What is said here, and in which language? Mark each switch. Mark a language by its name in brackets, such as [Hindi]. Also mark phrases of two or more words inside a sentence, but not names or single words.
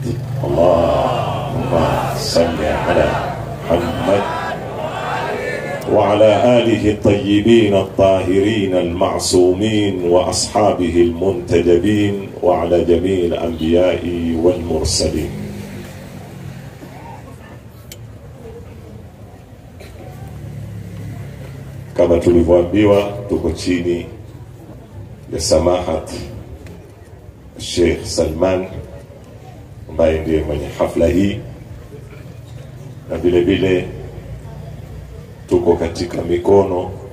[Arabic] اللهم صل على محمد وعلى آله الطيبين الطاهرين المعصومين وأصحابه المنتجبين وعلى جميع الأنبياء والمرسلين. [Swahili] Kama tulivyoambiwa, tuko chini ya samahat Sheikh Salman ambaye ndiye mwenye hafla hii, na vile vile tuko katika mikono